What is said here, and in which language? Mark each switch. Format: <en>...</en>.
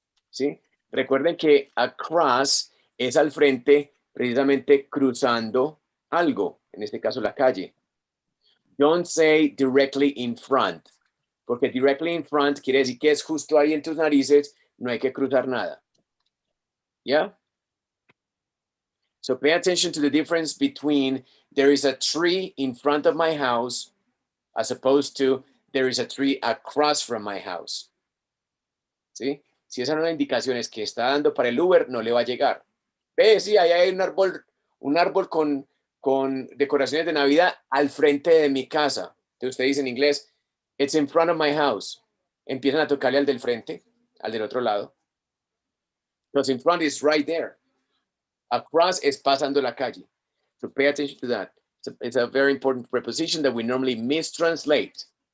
<es>¿Sí? Recuerden que across es al frente, precisamente cruzando algo, en este caso la calle.</es> <en>Don't say directly in front,</en> <es>porque directly in front quiere decir que es justo ahí en tus narices, no hay que cruzar nada. ¿Ya?</es> <en>So pay attention to the difference between there is a tree in front of my house as opposed to there is a tree across from my house.</en> <es>¿Sí? Si esa no es la indicación es que está dando para el Uber, no le va a llegar. Ve, sí, ahí hay un árbol con decoraciones de Navidad al frente de mi casa. Entonces usted dice en inglés,</es> <en>it's in front of my house.</en> <es>Empiezan a tocarle al del frente, al del otro lado.</es> <en>Because in front is right there.</en> <es>Across es pasando la calle.</es> <en>So pay attention to that. It's a very important preposition that we normally mistranslate.</en>